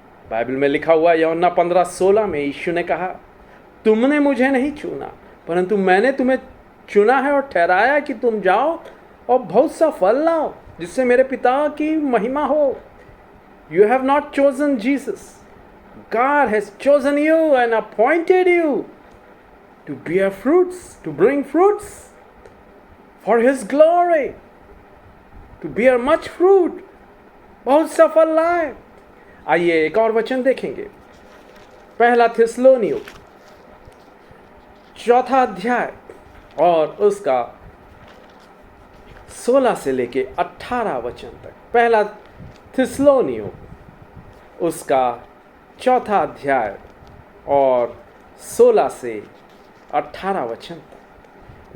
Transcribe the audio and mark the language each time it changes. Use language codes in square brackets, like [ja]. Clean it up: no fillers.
[hi] Bible में लिखा हुआ यूहन्ना 15:16 में यीशु ने कहा, तुमने मुझे नहीं चुना परंतु मैंने तुम्हें चुना है और ठहराया कि तुम जाओ और बहुत सा फल लाओ जिससे मेरे पिता की महिमा हो। [en] You have not chosen Jesus. God has chosen you and appointed you to bear fruits, to bring fruits for His glory, to bear much fruit. [hi] बहुत सा फल लाए। आइए एक और वचन देखेंगे, पहला थिस्सलुनीय 4 अध्याय और उसका 16 से लेके 18 वचन तक। पहला थिस्सलुनीय उसका 4 अध्याय और 16 से 18 वचन तक।